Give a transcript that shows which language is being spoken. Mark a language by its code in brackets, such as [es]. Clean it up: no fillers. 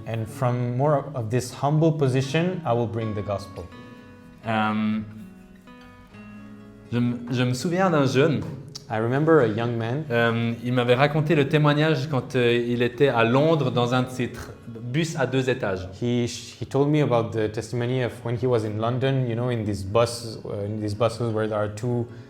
[en] And from more of this humble position, I will bring the gospel. [fr] Je me souviens d'un jeune, [en] I remember a young man. [fr] il m'avait raconté le témoignage quand il était à Londres dans un de ces bus à 2 étages. [en] He told me about the testimony of when he was in London, in these buses where there are two.